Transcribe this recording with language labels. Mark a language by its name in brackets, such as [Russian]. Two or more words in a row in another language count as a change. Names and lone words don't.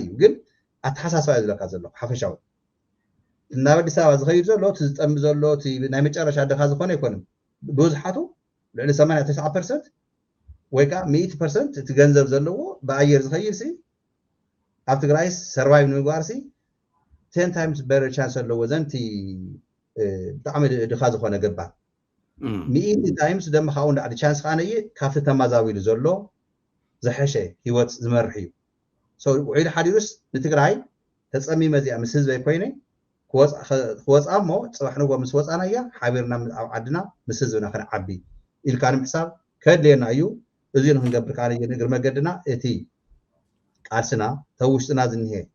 [Tigrinya] እዩ ግን ኣተሓሳስባ እዩ ዝለካ ዘሎ ሓፈሻዊ ናብ ኣዲስ ኣበባ ዝኸይድ ዘሎ እቲ ዝጠሚ ዘሎ እቲ ናይ መጨረሻ ደኻ ዝኾነ ኣይኮነን ብብዝሓቱ ልዕሊ 89% ወይ ከዓ 100% እቲ ገንዘብ ዘለዎ ብኣየር ዝኸይድ ሲ ኣብ ትግራይ ሰርቫይቭ ንምግባር ሲ [English] 10 times better chance [Tigrinya] ኣለዎ ዘንቲ ብጣዕሚ ድኻ ዝኾነ ገባር 100 times ደማ ካብኡ ላዕሊ ቻንስ ከዓ ነየ ካብቲ ተመዛቢሉ ዘሎ ዝሐሸ ህይወት ዝመርሕ እዩ ውዒሉ ሓዲሩስ ንትግራይ ተፀሚመ እዚኣ ምስ ህዝበ ኮይነ ክወፃ እሞ ፅባሕ ንጎ ምስ ወፃና እያ ሓቢርና ኣብ ዓድና ምስ ህዝብና ክንዓቢ ኢልካ ንምሕሳብ ከድልየና እዩ እዚኡ ንክንገብር ከዓ ንግር መገድና እቲ ቃልስና ተውሽጥና ዝኒሄ